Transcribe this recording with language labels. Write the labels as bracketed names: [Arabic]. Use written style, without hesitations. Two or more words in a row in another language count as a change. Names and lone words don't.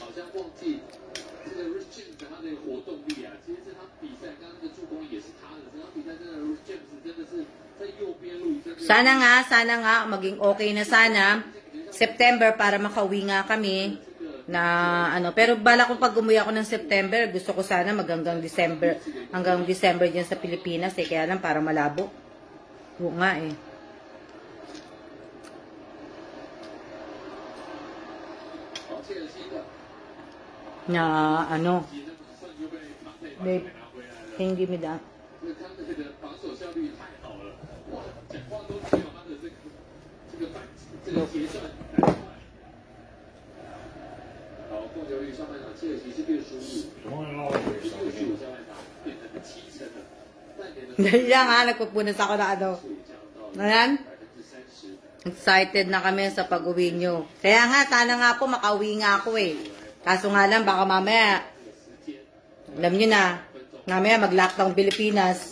[Chinese] 忘记这个 Rich James 他的活动力啊，其实这场比赛刚刚那个助攻也是他的，这场比赛真的 Rich James 真的是在右边路真的。 [Filipino] sana nga, maging okay na sana. September para makauwi nga kami na ano. Pero bala ko pag umuwi ako ng September, gusto ko sana hanggang December dyan sa Pilipinas eh. Kaya lang parang malabo. Oo nga eh. Na ano. [English] Babe, can you give me that? [Chinese] 他的这个防守效率太好了，哇，讲话都没有他的这个节奏来快。好，控球率上半场切尔西是65%，65%下半场变成了70%了。 [Filipino] Dahil lang ha, nagpupunas ako na ano. Ayan. Excited na kami sa pag-uwi nyo. Kaya nga, sana nga po makauwi nga ako eh. Kaso nga lang, baka mamaya, alam nyo na, mamaya mag-lockdown Pilipinas.